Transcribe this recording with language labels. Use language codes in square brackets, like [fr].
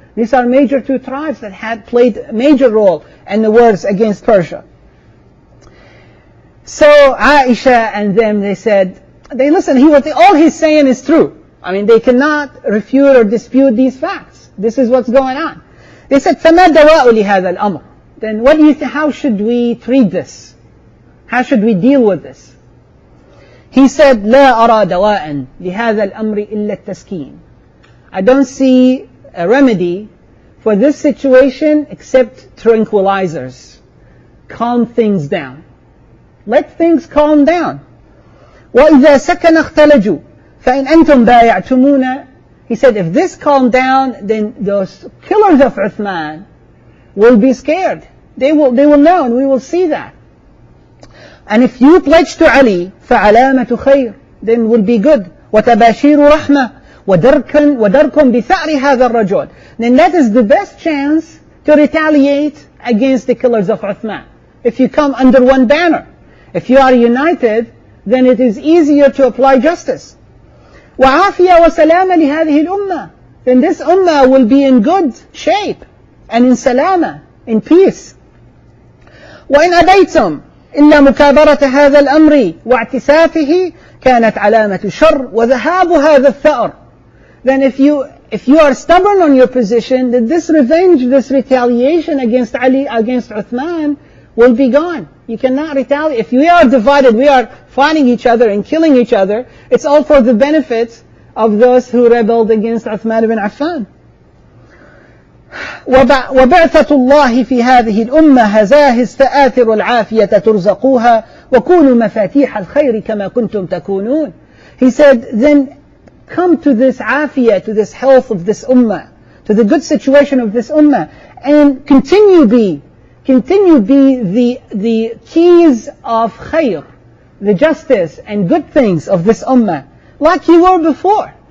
[en] These are major 2 tribes that had played a major role in the wars against Persia. So Aisha and them, they said, listen, all he's saying is true. I mean, they cannot refute or dispute these facts. This is what's going on. They said, [ar] فَمَا دَوَاءُ لِهَذَا الْأَمْرِ. [en] Then what do you think, how should we treat this? How should we deal with this? He said, [ar] لا أرى دواء لهذا الأمر إلا التسكين. [en] I don't see a remedy for this situation except tranquilizers. Calm things down. Let things calm down. [ar] وإذا سكن اختلجوا فإن أنتم بايعتمونا. [en] He said, if this calm down, then those killers of Uthman will be scared. They will know, and we will see that. And if you pledge to Ali, [ar] فعلامة خير, [en] then will be good. [ar] وتباشير رحمة ودركم بثأر هذا الرجل. [en] Then that is the best chance to retaliate against the killers of Uthman. If you come under one banner, if you are united, then it is easier to apply justice. [ar] وعافية وسلامة لهذه الأمة. [en] Then this ummah will be in good shape and in salama, in peace. [ar] وإن أبيتم إلا مكابرة هذا الأمر واعتسافه كانت علامة شر وذهاب هذا الثأر. [en] Then if you are stubborn on your position, then this revenge, this retaliation against Ali, against Uthman will be gone. You cannot retaliate. If we are divided, we are fighting each other and killing each other, it's all for the benefit of those who rebelled against Uthman ibn Affan. [ar] وبعثة الله في هذه الأمة هزاهز فآثر العافية ترزقوها وكونوا مفاتيح الخير كما كنتم تكونون. [en] He said, then come to this afiyah, to this health of this ummah, to the good situation of this ummah, and continue be the keys of khair, the justice and good things of this ummah, like you were before.